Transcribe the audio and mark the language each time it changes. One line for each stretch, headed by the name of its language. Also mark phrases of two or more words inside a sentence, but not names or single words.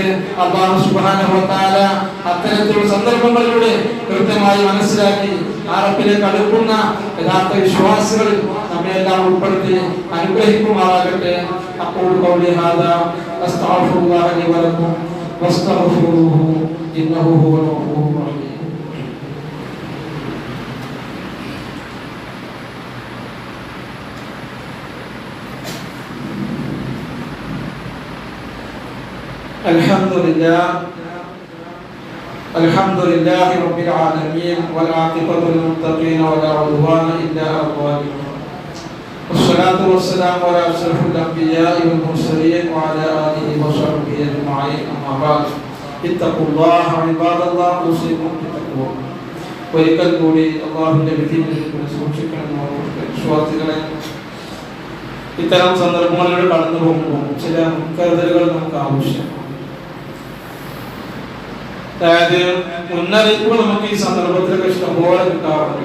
Malayalam: അല്ലാഹു
Arabic: سبحانه وتعالى
Malayalam: അത്തരത്തിലുള്ള സന്ദർഭങ്ങളിലൂടെ കൃത്യമായി മനസ്സിലാക്കി ആ റബ്ബിലേക്ക് അടുക്കുന്ന യഥാർത്ഥ വിശ്വാസികളിൽ നമ്മെ എല്ലാം ഉൾപ്പെടുത്തി അനുഗ്രഹിക്കുമാറാകട്ടെ.
Arabic: അപ്പോൾ قولي هذا أستغفر الله لي ولكم واستغفروه إنه هو الغفور الرحيم. الحمد لله رب العالمين والعاقبة للمتقين ولا عدوان إلا على الظالمين والصلاة والسلام على أشرف الأنبياء والمرسلين وعلى آله وصحبه أجمعين. أما بعد اتقوا الله عباد الله أوصيكم بتقوى.
Malayalam: ഒരിക്കൽ കൂടി അല്ലാഹുവിന്റെ വിധിയെ സൂക്ഷിക്കണം. വിശ്വാസികളെ, ഇത്തരം സന്ദർഭങ്ങളിലൂടെ കടന്നു പോകുമ്പോൾ ചില മുൻകരുതലുകൾ നമുക്ക് ആവശ്യമാണ്. അതായത് മുന്നറിയിപ്പുകൾ നമുക്ക് ഈ സന്ദർഭത്തിലൊക്കെ ഇഷ്ടംപോലെ കിട്ടാറുണ്ട്.